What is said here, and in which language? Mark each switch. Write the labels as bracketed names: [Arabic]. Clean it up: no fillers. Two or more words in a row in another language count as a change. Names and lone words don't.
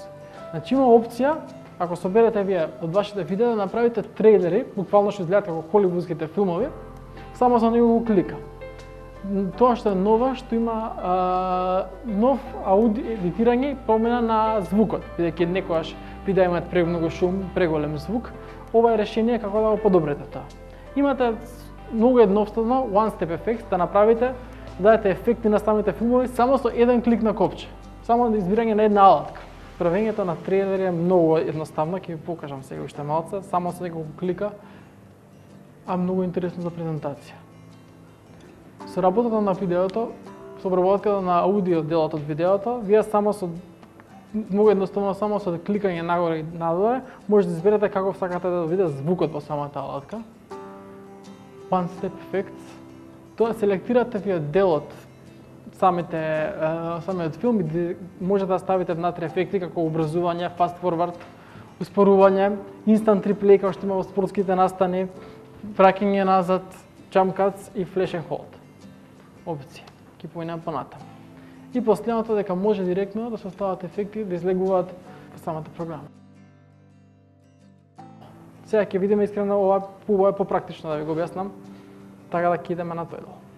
[Macedonian] Значи има опција, ако соберете вие од вашите видеа, да направите трейлери, буквално што изгледаат како холивудските филмови, само за него го клика. Тоа што е ново, што има нов аудио едитирање и промена на звукот, бидејќи некогаш видеа имаат премногу шум, преголем звук, ова е решение како да го подобрите тоа. Имате многу едноставно [English] one step effects [Macedonian] да направите, да дадете ефекти на самите филмови само со еден клик на копче, само да избирање на една алатка. Правењето на трейлери е многу едноставно, ќе ви покажам сега уште малце, само со неколку клика, а многу интересно за презентација. Со работата на видеото, со обработката на аудио делот од видеото, вие само со многу едноставно само со кликање нагоре и надоле можете да изберете како сакате да видите звукот во самата алатка. [English] One Step Effects. [Macedonian] Тоа селектирате вие делот самиот филм и можете да ставите внатре ефекти како обрзување, [English] fast forward, [Macedonian] успорување, [English] instant replay [Macedonian] како што има во спортските настани, враќање назад, [English] jump cuts и flash and hold. [Macedonian] Опции. Ќе поминеме понатаму. И последното дека може директно да се стават ефекти да излегуваат во самата програма. Сега ќе видиме искрено ова е попрактично да ви го објаснам, така да ќе идеме на тој дел.